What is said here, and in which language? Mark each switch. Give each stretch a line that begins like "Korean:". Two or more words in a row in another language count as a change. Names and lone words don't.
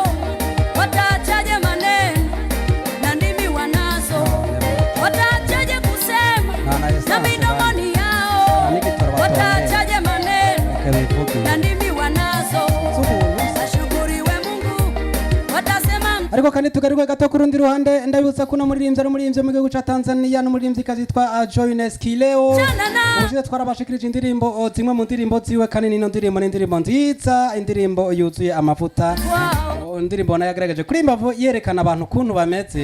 Swahili: Wataachaje maneno na ndimi wanazo? Wataachaje kusema na midomoni yao? Wataachaje maneno na ndimi wanazo? Ashukuriwe Mungu, watasema
Rundi: ariko kandi tugaruka gato ku rundi ruhande ndabibutsa kuno muririmbyi ari umuririmbyi mu gihugu ca Tanzania n'umuririmbyi kazitwa Joynes Kileo. Ubushize twarabashikirije indirimbo zimwe mu ndirimbo ziwe, kandi nino ndirimbo n'indirimbo nziza, indirimbo yuzuye amavuta. Indirimbo nayo yagaragaje kuri imbavu yerekana abantu kuntu bameze.